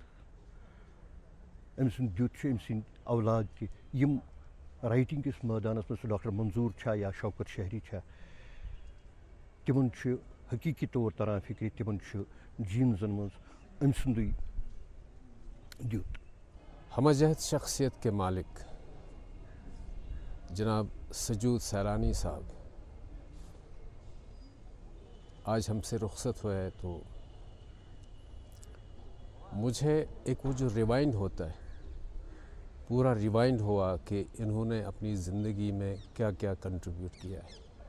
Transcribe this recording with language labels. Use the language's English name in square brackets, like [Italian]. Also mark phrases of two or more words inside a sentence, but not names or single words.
[Kashmiri] أمۍ سُنٛد دیُت چھُ أمۍ سٕنٛدۍ اولاد تہِ یِم رایٹنگ کِس مٲدانس منٛز سُہ ڈاکٹر منظوٗر چھا یا شوکت شہری چھا تِمن چھُ حقیٖقی طور تران فِکرِ تِمن چھُ جیٖنزن منٛز أمۍ سُنٛدُے دیُت. [Urdu] ہمہ شخصیت کے مالک جناب سجود سیلانی صاحب آج ہم سے رخصت ہوئے ہیں تو مجھے ایک وہ جو ریوائنڈ ہوتا ہے پورا ریوائنڈ ہوا کہ انہوں نے اپنی زندگی میں کیا کیا کنٹریبیوٹ کیا ہے.